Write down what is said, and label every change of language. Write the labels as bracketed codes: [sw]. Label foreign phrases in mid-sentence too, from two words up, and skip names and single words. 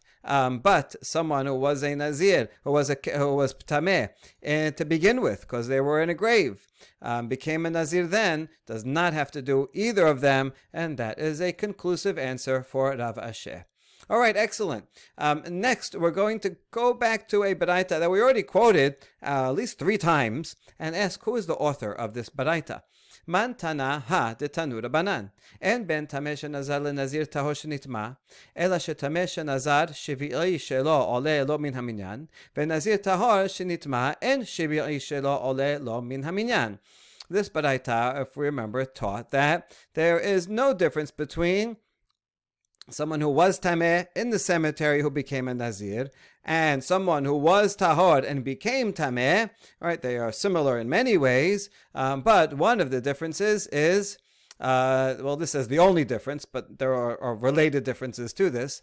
[en] But someone who was a Nazir, who was tameh to begin with, because they were in a grave, became a Nazir then, does not have to do either of them, and that is a conclusive answer for Rav Ashi. All right, excellent. Next, we're going to go back to a baraita that we already quoted at least 3 times, and ask who is the author of this baraita. [arc] מאן תנא הא דתנו רבנן. [he] אין בין טמא שנזר לנזיר טהור שניטמא, אלא שטמא שנזר שביעי שלו עולה לו מן המנין, ונזיר טהור שניטמא אין שביעי שלו עולה לו מן המנין. [en] This baraita, if we remember, taught that there is no difference between someone who was tameh in the cemetery who became a Nazir, and someone who was tahor and became tameh. Right, they are similar in many ways, but one of the differences is well, this is the only difference, but there are related differences to this.